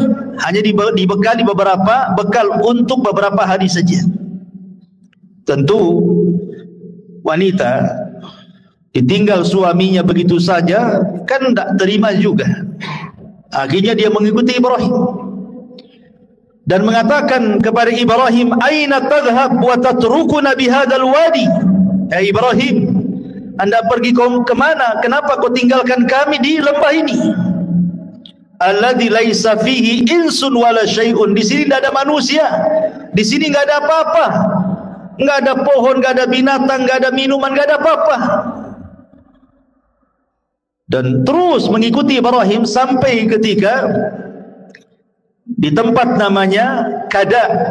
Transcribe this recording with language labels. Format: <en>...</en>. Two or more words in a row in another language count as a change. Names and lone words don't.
<id>Hanya dibekali beberapa bekal untuk beberapa hari saja. Tentu wanita ditinggal suaminya begitu saja kan tak terima juga. Akhirnya dia mengikuti Ibrahim dan mengatakan kepada Ibrahim,</id> <ar>"أين تذهب وتتركنا بهذا الوادي?"</ar> <id>Ya Ibrahim, Anda pergi ke mana? Kenapa kau tinggalkan kami di lembah ini?</id> <ar>الذي ليس فيه إنس ولا شيء.</ar> <id>Di sini tidak ada manusia. Di sini enggak ada apa-apa. Enggak ada pohon, enggak ada binatang, enggak ada minuman, enggak ada apa-apa. Dan terus mengikuti Ibrahim sampai ketika di tempat namanya Kada.</id>